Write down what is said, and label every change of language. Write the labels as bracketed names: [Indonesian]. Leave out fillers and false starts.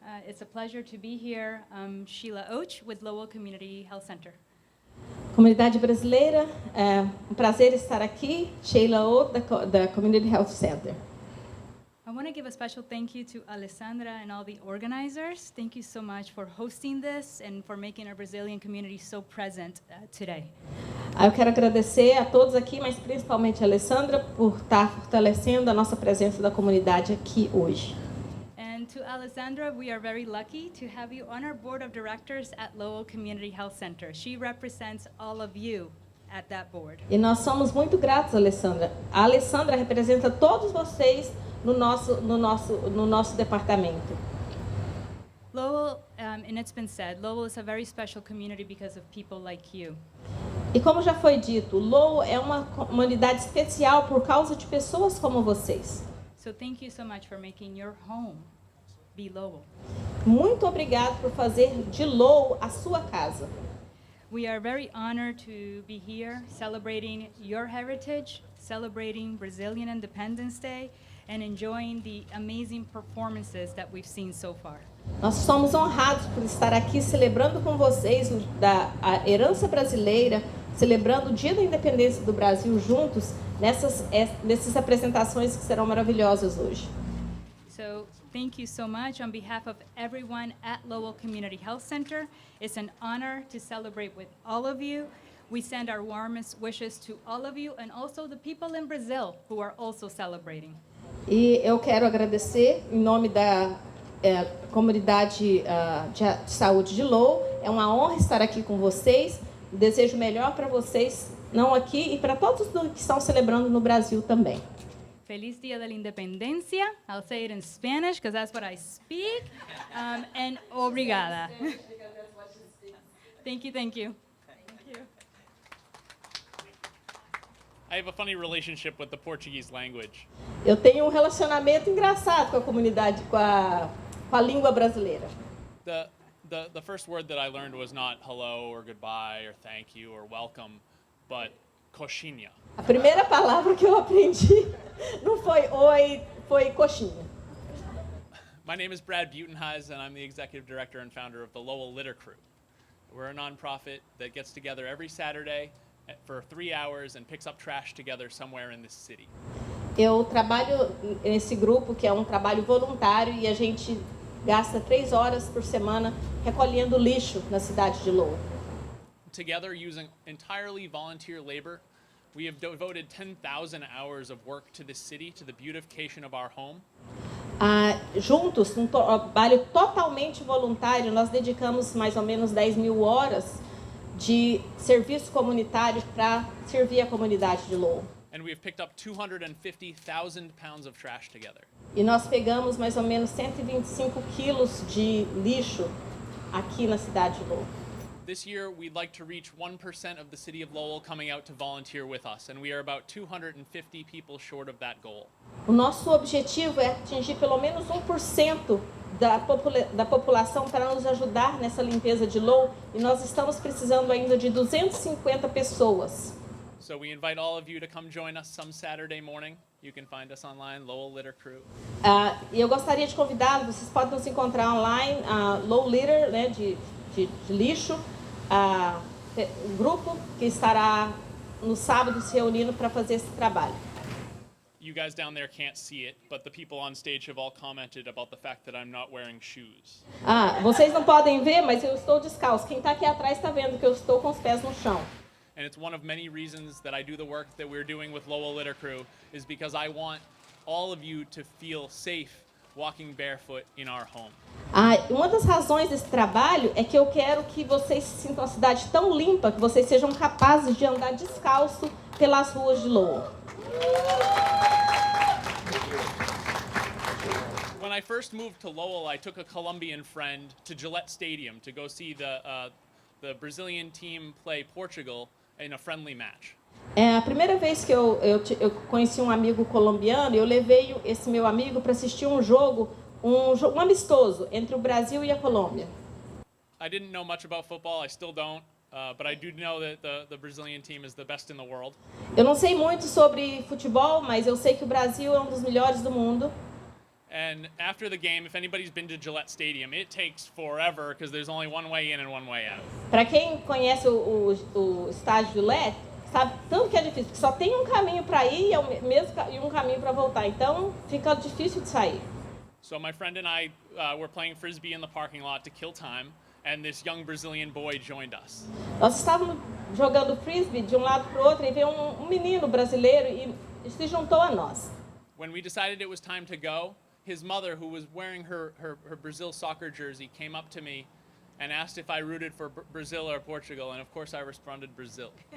[English] It's a pleasure to be here. I'm Sheila Och with Lowell Community Health Center. [Portuguese] Comunidade brasileira, é um prazer estar aqui. Sheila O, da Community Health Center. [English] I want to give a special thank you to Alessandra and all the organizers. Thank you so much for hosting this and for making our Brazilian community so present today. [Portuguese] Eu quero agradecer a todos aqui, mas principalmente a Alessandra, por estar fortalecendo a nossa presença da comunidade aqui hoje. [English] And to Alessandra, we are very lucky to have you on our board of directors at Lowell Community Health Center. She represents all of you at that board. [Portuguese] E nós somos muito gratos, Alessandra. A Alessandra representa todos vocês no nosso departamento. [English] Lowell, and it's been said, Lowell is a very special community because of people like you. [Portuguese] E como já foi dito, Lowell é uma comunidade especial por causa de pessoas como vocês. [English] So thank you so much for making your home be Lowell. [Portuguese] Muito obrigado por fazer de Lowell a sua casa. [English] We are very honored to be here celebrating your heritage, celebrating Brazilian Independence Day, and enjoying the amazing performances that we've seen so far. [Portuguese] Nós somos honrados por estar aqui celebrando com vocês a herança brasileira, celebrando o Dia da Independência do Brasil juntos, nessas apresentações que serão maravilhosas hoje. [English] So thank you so much on behalf of everyone at Lowell Community Health Center. It's an honor to celebrate with all of you. We send our warmest wishes to all of you and also the people in Brazil who are also celebrating. [Portuguese] E eu quero agradecer em nome da comunidade de saúde de Lowell. É uma honra estar aqui com vocês. Desejo o melhor para vocês, não aqui, e para todos que estão celebrando no Brasil também. [Spanish] Feliz Dia de la Independencia. [English] I'll say it in Spanish because that's what I speak. And obrigada. Thank you, thank you. I have a funny relationship with the Portuguese language. [Portuguese] Eu tenho um relacionamento engraçado com a comunidade, com a língua brasileira. [English] The first word that I learned was not hello or goodbye or thank you or welcome, but coxinha. [Portuguese] A primeira palavra que eu aprendi não foi oi, foi coxinha. [English] My name is Brad Butenhuis, and I'm the executive director and founder of the Lowell Litter Crew. We're a nonprofit that gets together every Saturday for 3 hours and picks up trash together somewhere in this city. [Portuguese] Eu trabalho nesse grupo que é um trabalho voluntário e a gente gasta 3 horas por semana recolhendo lixo na cidade de Lowell. [English] Together, using entirely volunteer labor, we have devoted 10,000 hours of work to this city, to the beautification of our home. [Portuguese] Juntos, um trabalho totalmente voluntário, nós dedicamos mais ou menos 10.000 horas de serviço comunitário para servir a comunidade de Lowell. [English] And we have picked up 250,000 pounds of trash together. [Portuguese] E nós pegamos mais ou menos 125 quilos de lixo aqui na cidade de Lowell. [English] This year, we'd like to reach 1% of the city of Lowell coming out to volunteer with us, and we are about 250 people short of that goal. [Portuguese] O nosso objetivo é atingir pelo menos 1% da população para nos ajudar nessa limpeza de Lowell, e nós estamos precisando ainda de 250 pessoas. [English] So we invite all of you to come join us some Saturday morning. You can find us online, Lowell Litter Crew. [Portuguese] E eu gostaria de convidá-los, vocês podem nos encontrar online, Lowell Litter, né, de lixo, um grupo que estará no sábado se reunindo para fazer esse trabalho. [English] You guys down there can't see it, but the people on stage have all commented about the fact that I'm not wearing shoes. [Portuguese] Vocês não podem ver, mas eu estou descalço. Quem está aqui atrás está vendo que eu estou com os pés no chão. [English] And it's one of many reasons that I do the work that we're doing with Lowell Litter Crew is because I want all of you to feel safe walking barefoot in our home. [Portuguese] Uma das razões desse trabalho é que eu quero que vocês sintam a cidade tão limpa que vocês sejam capazes de andar descalço pelas ruas de Lowell. [English] When I first moved to Lowell, I took a Colombian friend to Gillette Stadium to go see the Brazilian team play Portugal in a friendly match. [Portuguese] A primeira vez que eu conheci um amigo colombiano, eu levei esse meu amigo para assistir um jogo amistoso entre o Brasil e a Colômbia. [English] I didn't know much about football, I still don't, but I do know that the Brazilian team is the best in the world. [Portuguese] Eu não sei muito sobre futebol, mas eu sei que o Brasil é um dos melhores do mundo. [English] And after the game, if anybody's been to Gillette Stadium, it takes forever because there's only one way in and one way out. [Portuguese] Para quem conhece o estádio Gillette, sabe tanto que é difícil, porque só tem um caminho para ir e um caminho para voltar. Então, fica difícil de sair. [English] So my friend and I were playing frisbee in the parking lot to kill time, and this young Brazilian boy joined us. [Portuguese] Nós estávamos jogando frisbee de um lado para o outro e veio um menino brasileiro e se juntou a nós. [English] When we decided it was time to go, his mother, who was wearing her Brazil soccer jersey, came up to me and asked if I rooted for Brazil or Portugal, and of course I responded Brazil.